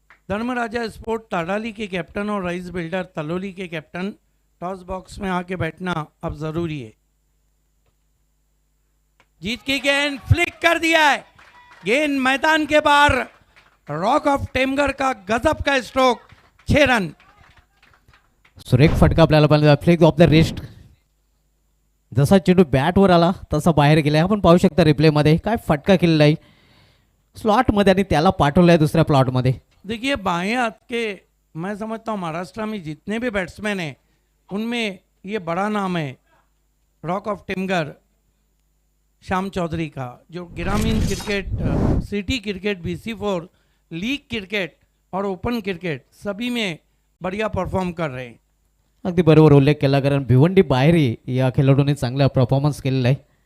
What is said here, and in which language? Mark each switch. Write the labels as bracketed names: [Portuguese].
[Hindi] Dharmaraja sport ताड़ाली के captain और rice builder तलोली के कैप्टन टॉस बॉक्स में आके बैठना अब जरूरी है। जीत की गेंद फ्लिक कर दिया है, गेंद मैदान के बाहर। रॉक ऑफ टेमगर का गजब का स्ट्रोक, 6 रन। [Marathi] सुरेख फटका आपल्याला पाहिजे, [English] Flick of the wrist. [Marathi] जसा चेंडू बॅटवर आला तसा बाहेर गेलाय. आपण पाहू शकता रिप्लेमध्ये काय फटका केलेला आहे स्लॉटमध्ये आणि त्याला पाठवलं आहे दुसऱ्या प्लॉटमध्ये. [Hindi] देखिए बाएं हाथ के, मैं समझता हूँ महाराष्ट्र में जितने भी बैट्समैन हैं उनमें ये बड़ा नाम है रॉक ऑफ टिमगर श्याम चौधरी का, जो ग्रामीण cricket, city cricket, BC4 league cricket और ओपन क्रिकेट सभी में बढ़िया परफॉर्म कर रहे हैं. [Marathi] अगदी बरोबर उल्लेख केला, कारण भिवंडी बाहेरही या खेळाडूंनी चांगला परफॉर्मन्स केलेला आहे.